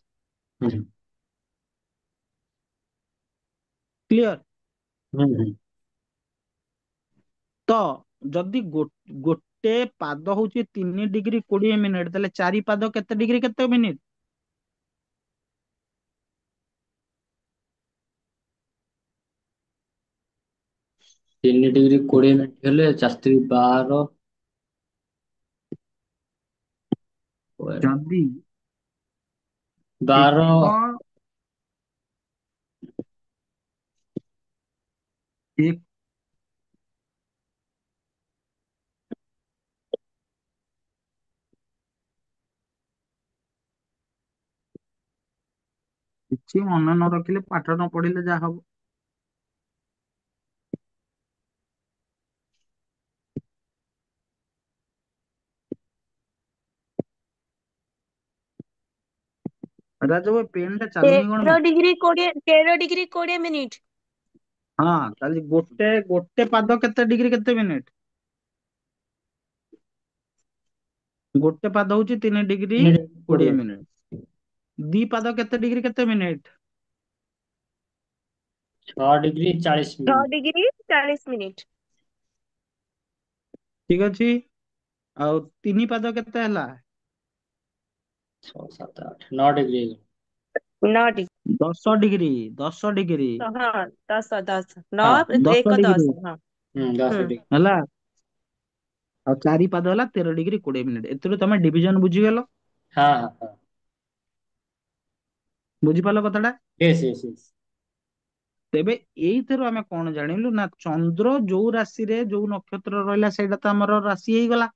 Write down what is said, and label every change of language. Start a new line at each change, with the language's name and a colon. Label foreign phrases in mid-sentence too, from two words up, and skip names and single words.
Odia: ହୁଁ କ୍ଲିୟର? ହୁଁ ହୁଁ। ତ ଯଦି ଗୋଟେ ପାଦ ହଉଛି 3 ଡିଗ୍ରୀ 20 ମିନିଟ, ତାହେଲେ 4 ପାଦ କେତେ ଡିଗ୍ରୀ କେତେ ମିନିଟ? 3 डिग्री 20 मिनट ହେଲେ 4 3 12। ଯଦି 12। ଏକ ଏକ କିଛି ମନେ ନ ରଖିଲେ, ପାଠ ନ ପଢିଲେ ଯାହା ହବ। ରାଜ ଭାଇ ପେନ୍ ଟା ଚାଲୁନି କଣ ପାଇଁ? 13 डिग्री 20 13 डिग्री 20 मिनिट। ହଁ, ତାହେଲେ ଗୋଟେ ଗୋଟେ ପାଦ କେତେ ଡିଗ୍ରୀ କେତେ ମିନିଟ? ଗୋଟେ ପାଦ ହଉଛି 3 ଡିଗ୍ରୀ 20 3 डिग्री 20। ମିନିଟ। 2 ପାଦ କେତେ ଡିଗ୍ରୀ କେତେ ମିନିଟ? 6 डिग्री 40 मिनट। 6 डिग्री 40 मिनिट। ଠିକ ଅଛି। ଆଉ 3 ପାଦ କେତେ ହେଲା? 6 7 8 9 डिग्री। 9 डिग्री। 10 ଡିଗ୍ରୀ 10 ଡିଗ୍ରୀ। तो हाँ 10 10 9 हाँ। 1 10 ଡିଗ୍ରୀ 10 हाँ। 10 हम्म। डिग्री। ହେଲା। ଆଉ 4 ପାଦ ହେଲା 13 ଡିଗ୍ରୀ 20 ମିନିଟ। ଏଥିରୁ ତମେ ଡିଭିଜନ ବୁଝିଗଲ? हाँ हाँ हाँ। ବୁଝିପାରିଲ କଥାଟା?
English: yes yes yes.
Odia: ତେବେ ଏଇଥିରୁ ଆମେ କଣ ଜାଣିଲୁ ନା, ଚନ୍ଦ୍ର ଯୋଉ ରାଶିରେ ଯୋଉ ନକ୍ଷତ୍ର ରହିଲା ସେଇଟା ତ ଆମର ରାଶି ହେଇଗଲା।